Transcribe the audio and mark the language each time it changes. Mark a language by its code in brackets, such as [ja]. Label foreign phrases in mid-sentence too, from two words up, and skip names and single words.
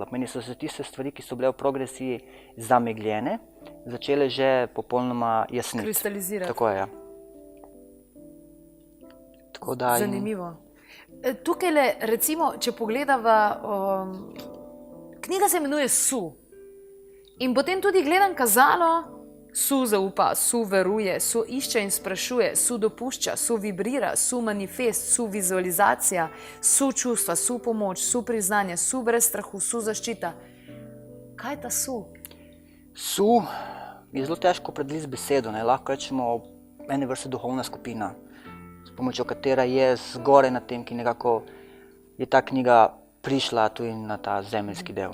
[sl] Meni so se tiste stvari, ki so bile v progresiji zamegljene, začele že popolnoma jasniti. Kristalizirati. Tako je, ja. Tako da Zanimivo. Tukaj, recimo, če pogledava, knjiga se imenuje Su. In potem tudi gledam kazalo, Su zaupa, Su veruje, Su išče in sprašuje, Su dopušča, Su vibrira, Su manifest, Su vizualizacija, Su čustva, Su pomoč, Su priznanje, Su brez strahu, Su zaščita. Kaj je ta Su? Su je zelo težko opredeliti z besedo, ne. Lahko rečemo ene vrste duhovna skupina, s pomočjo katera je zgoraj na tem, ki nekako je ta knjiga prišla tudi na ta zemeljski del.